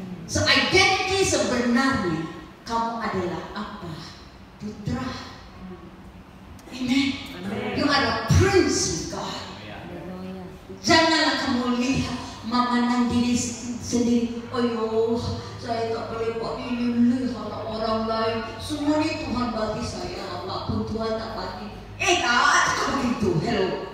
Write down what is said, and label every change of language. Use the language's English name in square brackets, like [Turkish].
[English] So identity [Malay] sebenarnya kamu adalah apa? Putra. Amen. [English] You are a prince with God. [Malay] Janganlah kamu lihat memandang diri sendiri. Oh, saya tak boleh buat ini, lihat orang lain. Semua ini Tuhan bagi saya, apapun Tuhan tak bagi. Tak begitu. [English] Hello.